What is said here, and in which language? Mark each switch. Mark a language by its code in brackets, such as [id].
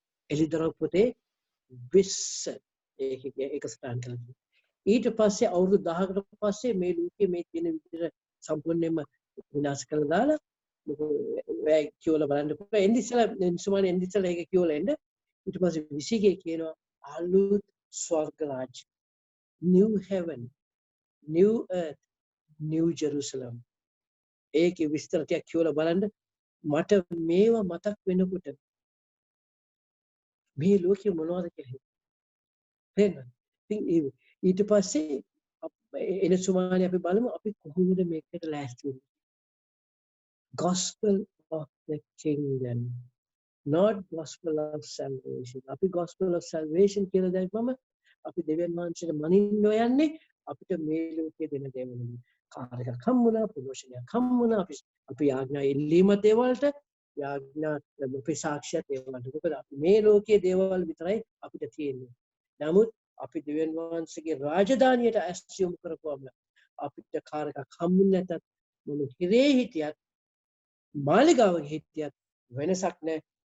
[si] එලිදරව් පොතේ 20 ඒක ස්ටෑන්ඩ් කරලා. ඊට පස්සේ අවුරුදු 10කට පස්සේ මේ ලෝකයේ මේ තියෙන විදිහට සම්පූර්ණයෙන්ම විනාශ කරලා දාලා වැය කියවලා බලන්න පුළුවන්. එන්දිසලා සුමානේ එන්දිසලා ඒක කියවලා එන්න. ඊට පස්සේ 21 කියනවා අලුත් ස්වර්ග රාජ්‍ය, [en] new heaven, new earth, new Jerusalem. [si] ඒකේ විස්තර ටිකක් කියවලා බලන්න. මට මේවා මතක් වෙනකොට මේ ලෝකෙ මොනවද කියලා හිතෙනවා. ඉතින් ඊට පස්සේ එන සුමානේ අපි බලමු අපි කොහොමද මේකට ලෑස්ති වෙන්නේ. [en] Gospel of the kingdom, not gospel of salvation. [si] අපි [en] gospel of salvation [si] කියලා දැක්වම අපි දෙවියන් වහන්සේට මනින්න යන්නේ අපිට මේ ලෝකයේ දෙන දේවල් වලින්. කාර් එකක් හම්බුණා, ප්‍රොමෝෂන් එකක් හම්බුණා, අපි යාඥා එල්ලීමත් ඒ වලට, යාඥා අපේ සාක්ෂියත් ඒ වලට. මොකද අපි මේ ලෝකයේ දේවල් විතරයි අපිට තියෙන්නේ. නමුත් අපි දෙවියන් වහන්සේගේ රාජධානියට ඇස් යොමු කරපුවම අපිට කාර් එකක් හම්බුනේ නැතත් මොන හිරේ හිටියත් මාලිගාවක හිටියත් වෙනසක් නැහැ.